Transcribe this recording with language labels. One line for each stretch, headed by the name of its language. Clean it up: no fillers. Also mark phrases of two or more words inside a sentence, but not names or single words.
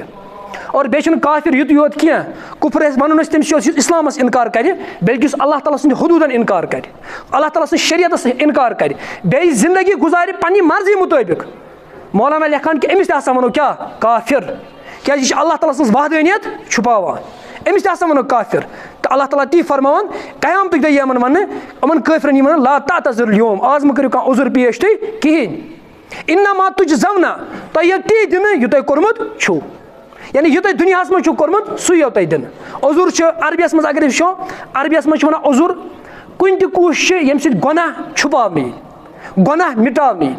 Kashmiri: اور بیٚیہِ چھُنہٕ کافر یُتُے یوت کینٛہہ, کُفر أسۍ وَنُن أسۍ تٔمِس یُس اِسلامَس اِنکار کَرِ, بلکہِ یُس اللہ تعالیٰ سٕنٛدِ حدوٗدن اِنکار کَرِ, اللہ تعالیٰ سٕنٛز شریعتس اِنکار کَرِ, بیٚیہِ زندگی گُزارِ پننہِ مرضی مُطٲبِق. مولانا لیکھان کہِ أمِس تہِ ہسا وَنو کیٛاہ؟ کافر. کیٛازِ یہِ چھِ اللہ تعالیٰ سٕنٛز وحدٲنیت چھُپاوان, أمِس تہِ ہسا وَنو کافر. تہٕ اللہ تعالیٰ تی فرماوان قیامتٕکۍ دۄہ یی یِمن وَننہٕ, یِمن کٲفرن یی وَننہٕ
Arabic: لا تعتذروا اليوم,
Kashmiri: آز مہٕ کٔرِو کانٛہہ عذر پیش تُہۍ کِہینۍ.
Arabic: انما تُجزونا,
Kashmiri: تۄہہِ یِیو تی دِنہٕ یہِ تۄہہِ کوٚرمُت چھُو. یعنی یہِ تۄہہِ دُنیاہس منٛز چھُو کوٚرمُت سُے یِیو تۄہہِ دِنہٕ. عذر چھُ عربیَس منٛز اگر أسۍ وٕچھو, عربیَس منٛز چھِ وَنان عذر کُنہِ تہِ کوٗشِش ییٚمہِ سۭتۍ گۄناہ چھُپاونہٕ یی, گۄناہ مِٹاونہٕ یی.